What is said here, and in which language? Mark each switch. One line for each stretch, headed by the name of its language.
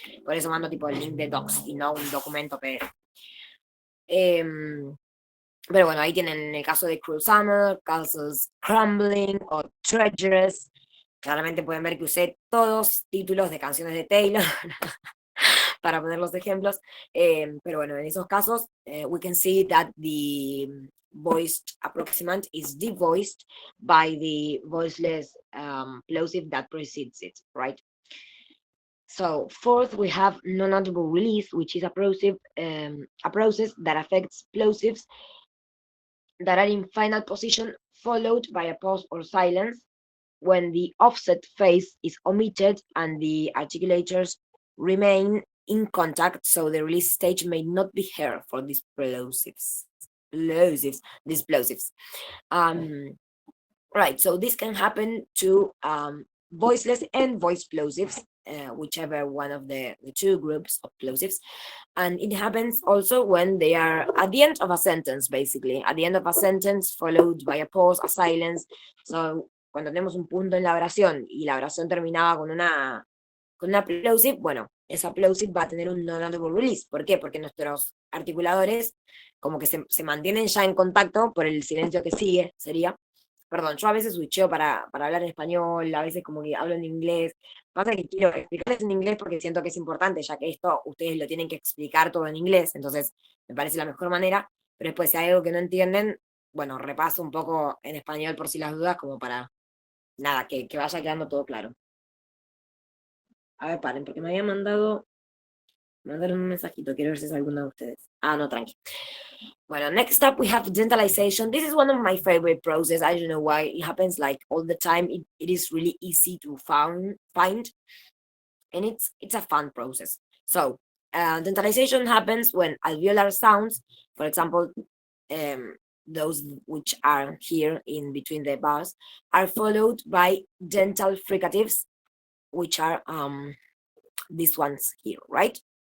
Spanish: Por eso mando tipo el link de docs y no un documento PDF. Pero bueno, ahí tienen el caso de Cruel Summer, Castles Crumbling o Treacherous. Claramente pueden ver que usé todos títulos de canciones de Taylor para poner los ejemplos. Pero bueno, en esos casos,
English: we can see that the voiced approximant is devoiced by the voiceless plosive that precedes it, right? So fourth, we have non-audible release, which is a process that affects plosives that are in final position, followed by a pause or silence. when the offset phase is omitted and the articulators remain in contact, so the release stage may not be heard for these these plosives. Right, so this can happen to voiceless and voice plosives, whichever one of the two groups of plosives. And it happens also when they are at the end of a sentence, basically, at the end of a sentence followed by a pause, a silence.
Spanish: So, cuando tenemos un punto en la oración y la oración terminaba con una plosive, bueno, esa plosive va a tener un non-audible release. ¿Por qué? Porque nuestros articuladores como que se mantienen ya en contacto por el silencio que sigue, sería. Perdón, yo a veces switcheo para hablar en español, a veces como que hablo en inglés. Pasa que quiero explicarles en inglés porque siento que es importante, ya que esto ustedes lo tienen que explicar todo en inglés, entonces me parece la mejor manera. Pero después, si hay algo que no entienden, bueno, repaso un poco en español por si las dudas, como para, nada, que vaya quedando todo claro. A ver, paren, porque me había mandaron un mensajito, quiero ver si es alguno de ustedes. Ah, no, tranqui.
English: Well, next up we have dentalization. This is one of my favorite process. I don't know why it happens like all the time. It is really easy to find, and it's a fun process. So dentalization happens when alveolar sounds, for example, those which are here in between the bars, are followed by dental fricatives, which are these ones here, right?